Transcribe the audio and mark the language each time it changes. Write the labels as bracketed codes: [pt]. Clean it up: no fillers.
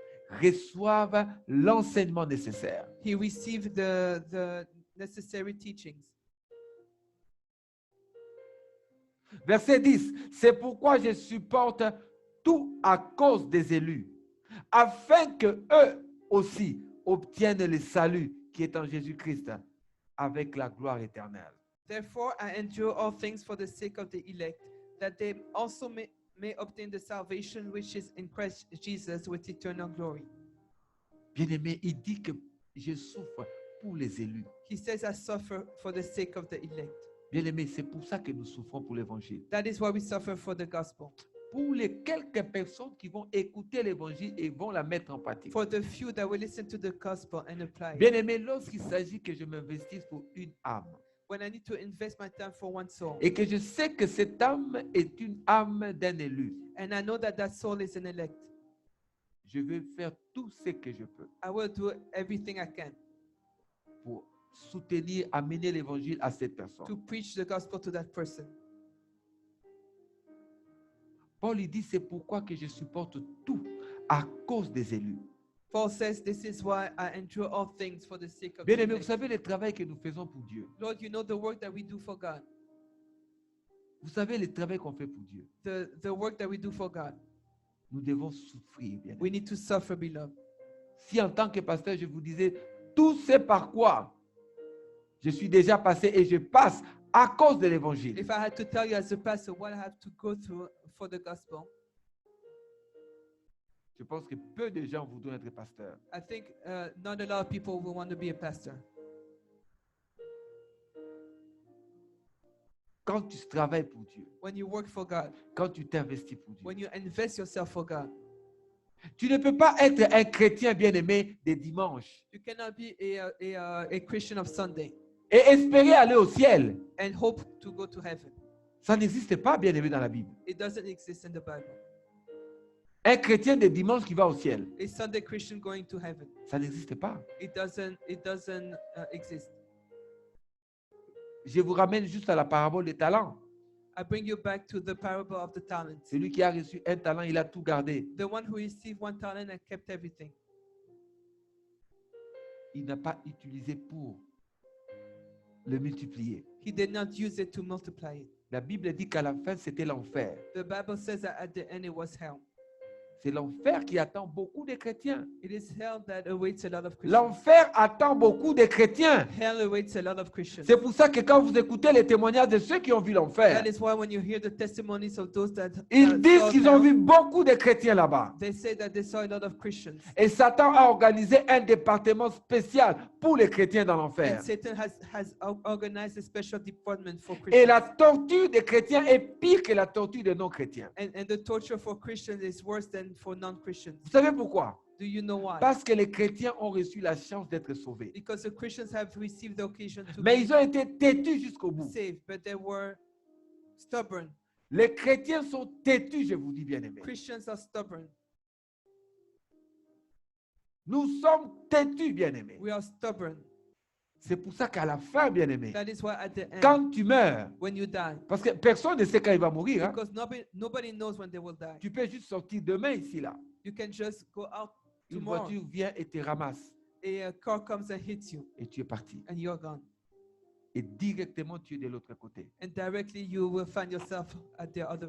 [fr] reçoive l'enseignement nécessaire. [en] He received the necessary teachings. [fr] Verset 10. C'est pourquoi je supporte tout à cause des élus, afin que eux aussi obtiennent le salut qui est en Jésus-Christ avec la gloire éternelle. [en] Therefore, I endure all things for the sake of the elect, that they also may obtain the salvation which is in Christ Jesus with eternal glory. [fr] Bien-aimé, il dit que je souffre pour les élus. [en] He says, I suffer for the sake of the elect. [fr] Bien-aimé, c'est pour ça que nous souffrons pour l'évangile. [en] That is why we suffer for the gospel. [fr] Pour les quelques personnes qui vont écouter l'évangile et vont la mettre en pratique. [en] For the few that will listen to the gospel and apply it. [fr] Bien-aimé, lorsqu'il s'agit que je m'investisse pour une âme [en] When I need to invest my time for one soul, [fr] et que je sais que cette âme est une âme d'un élu, [en] and I know that that soul is an elect, [fr] je vais faire tout ce que je peux [en] I will do everything I can [fr] pour soutenir, amener l'évangile à cette personne. [en] to preach the gospel to that person. [fr] Paul il dit, c'est pourquoi que je supporte tout à cause des élus. [en] Paul says, this is why I endure all things for the sake of the [fr] Bien-aimé, vous [en] elect. [fr] savez le travail que nous faisons pour Dieu. [en] Lord, you know the work that we do for God. [fr] Vous savez le travail qu'on fait pour Dieu. [en] The work that we do for God. [fr] Nous devons souffrir, bien-aimé. [en] We need to suffer, beloved. [fr] Si en tant que pasteur, je vous disais, tout ce par quoi je suis déjà passé et je passe à cause de l'évangile, [en] If I had to tell you as a pastor what I have to go through for the gospel, [fr] je pense que peu de gens voudront être pasteurs. [en] I think not a lot of people will want to be a pastor. [fr] Quand tu travailles pour Dieu, [en] When you work for God, [fr] quand tu t'investis pour Dieu, [en] when you invest yourself for God, [fr] tu ne peux pas être un chrétien bien-aimé des dimanches [en] you cannot be a Christian of Sunday [fr] et espérer aller au ciel. [en] and hope to go to heaven. [fr] Ça n'existe pas, bien-aimé, dans la Bible. [en] It doesn't exist in the Bible. [fr] Un chrétien des dimanches qui va au ciel, [en] A Sunday Christian going to heaven. [fr] ça n'existe pas. [en] It doesn't exist. [fr] Je vous ramène juste à la parabole des talents. [en] I bring you back to the parable of the talents. [fr] Celui qui a reçu un talent, il a tout gardé. [en] The one who received one talent and kept everything. [fr] Il n'a pas utilisé pour le multiplier. [en] He did not use it to multiply it. [fr] La Bible dit qu'à la fin, c'était l'enfer. [en] The Bible says that at the end it was hell. [fr] C'est l'enfer qui attend beaucoup de chrétiens. [en] It is hell that awaits a lot of Christians. [fr] L'enfer attend beaucoup de chrétiens. [en] Hell awaits a lot of Christians. [fr] C'est pour ça que quand vous écoutez les témoignages de ceux qui ont vu l'enfer, [en] That is why when you hear the testimonies of those that [fr] ils disent [en] saw [fr] qu'ils ont [en] hell, [fr] vu beaucoup de chrétiens là-bas. [en] they say that they saw a lot of Christians. [fr] Et Satan a organisé un département spécial pour les chrétiens dans l'enfer. [en] And Satan has organized a special department for [fr] Et la [en] Christians. [fr] torture des chrétiens est pire que la torture des non-chrétiens. [en] And the torture for Christians is worse than for non-Christians. [fr] Vous savez pourquoi? [en] Do you know why? [fr] Parce que les chrétiens ont reçu la chance d'être sauvés. [en] Because the Christians have received the occasion to [fr] Mais [en] be [fr] ils ont été têtus jusqu'au bout. [en] saved, but they were stubborn. [fr] Les chrétiens sont têtus, je vous dis bien aimé. [en] Christians are stubborn. [fr] Nous sommes têtus, bien aimés. [en] We are stubborn. [fr] C'est pour ça qu'à la fin, bien aimé, [en] That is why at the end, [fr] quand tu meurs, [en] when you die, [fr] parce que personne ne sait quand il va mourir, hein, [en] because nobody knows when they will die. [fr] tu peux juste sortir demain ici, là. [en] You can just go out [fr] Une [en] tomorrow. [fr] voiture vient et te ramasse [en] A car comes and hits you, [fr] et tu es parti. [en] and you're gone. [fr] Et directement, tu es de l'autre côté. [en] And directly you will find yourself at the other.